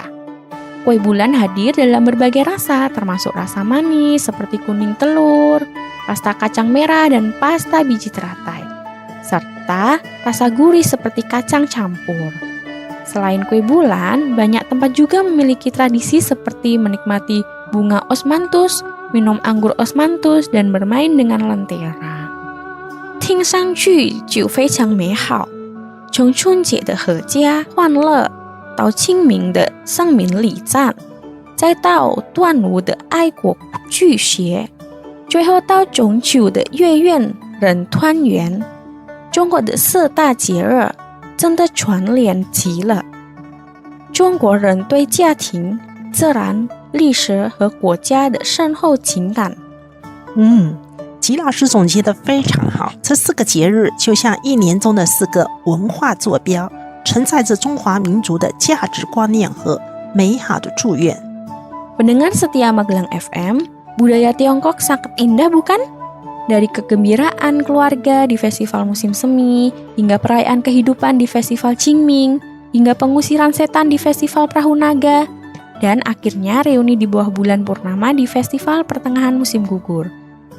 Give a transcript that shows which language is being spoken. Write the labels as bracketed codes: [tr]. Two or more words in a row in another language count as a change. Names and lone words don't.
[id] Kue bulan hadir dalam berbagai rasa, termasuk rasa manis seperti kuning telur, pasta kacang merah dan pasta biji teratai, serta rasa gurih seperti kacang campur. Selain kue bulan, banyak tempat juga memiliki tradisi seperti menikmati bunga osmanthus, minum anggur osmanthus, dan bermain dengan lentera. [zh] 听上去就非常美好。从春节的阖家欢乐，到清明的圣明礼赞，再到端午的爱国聚学，最后到中秋的月圆人团圆。中国的4大节日真的串联极了。中国人对家庭、自然、历史和国家的深厚情感。吉老师总结得非常好，这4个节日就像一年中的4个文化坐标，承载着中华民族的价值观念和美好的祝愿。 [id] Pendengar setia Magelang FM, budaya Tiongkok sangat indah bukan? Dari kegembiraan keluarga di festival musim semi, hingga perayaan kehidupan di festival Qingming, hingga pengusiran setan di festival Perahu Naga, dan akhirnya reuni di bawah bulan purnama di festival pertengahan musim gugur.